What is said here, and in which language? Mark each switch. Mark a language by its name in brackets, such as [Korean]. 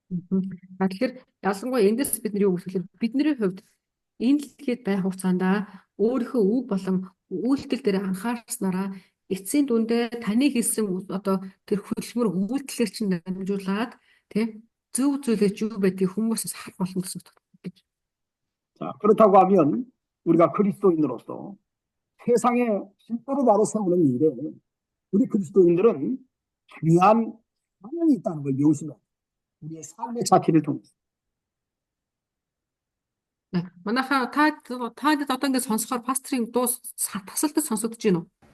[Mongolian] Тэгэхээр ялангуяа эндээс бид нар юу гэхээр бидний хувьд энэ дэлхийд байх хугацаанд өөрийнхөө үг болон үйлдэл дээр анхаарснараа эцсийн дүндээ таны хийсэн одоо тэр хөдөлмөр үйлдэлээр чинь дамжуулаад тий зөв зүйлээ юу байдгийг хүмүүсээс харах болно гэсэн үг гэж. [Korean] 자, 그렇다고 하면 우리가 그리스도인으로서 세상의 질서를 바로 세우는 일에 우리 그리스도인들은 중요한 사명이 있다는 걸 명심해요. 우리의 삶의 자체를 통해서. [Mongolian] Манайхаа та одоо ингэ сонсохоор пастрын дуу тасалдаж сонсогдож байна уу?